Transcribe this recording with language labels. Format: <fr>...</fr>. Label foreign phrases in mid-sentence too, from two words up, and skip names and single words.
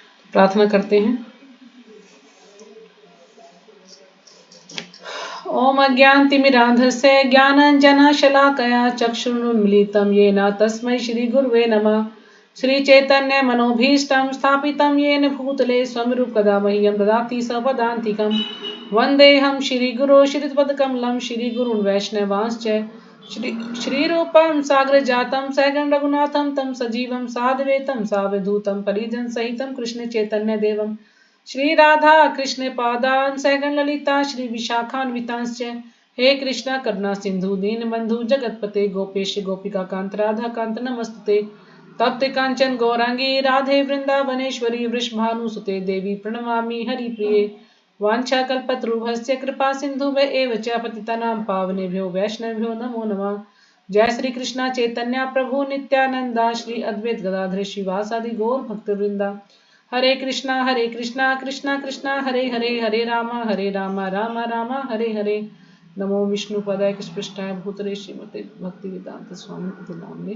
<hi>प्रार्थना करते हैं।</hi> <sa>ओम अज्ञानतिमिरान्धस्य ज्ञानाञ्जनशलाकया चक्षुरुन्मीलितं येन तस्मै श्रीगुरुवे नमः। श्रीचैतन्यमनोभीष्टं स्थापितं येन भूतले स्वयं रूपकदा मह्यं ददाति सपदान्तिकं। वन्देऽहं श्रीगुरो श्रीपदकमलं श्रीगुरून् वैष्णवांश्च श्रीरूपं साग्रजातं सहगण रघुनाथं तं सजीवं साद्वैतं सावधूतं परिजनसहितं कृष्णचैतन्यदेवं श्री राधा कृष्ण पादान सहगण ललिता श्री विशाखान्वितांश्च। हे कृष्णा करुणा सिंधु दीन बंधु जगतपते गोपेश गोपिका कांत राधा कांत नमस्तुते। तप्त कांचन गौरांगी राधे वृंदावनेश्वरी वृषभानुसुते देवी प्रणमामि हरिप्रिये। वांछा कल्पतरुभ्यश्च कृपा सिंधुभ्य एव च पतितानां पावनेभ्यो वैष्णवेभ्यो नमो नमः। जय श्री कृष्णा चैतन्य प्रभु नित्यानंदा श्री अद्वैत गदाधर श्रीवासादि गौर भक्तवृंदा। हरे कृष्णा कृष्णा कृष्णा हरे हरे हरे रामा राम राम हरे हरे। नमो विष्णुपदाय कृष्णपृष्ठाय भूतले श्रीमते भक्तिवेदांत स्वामी नामने।</sa>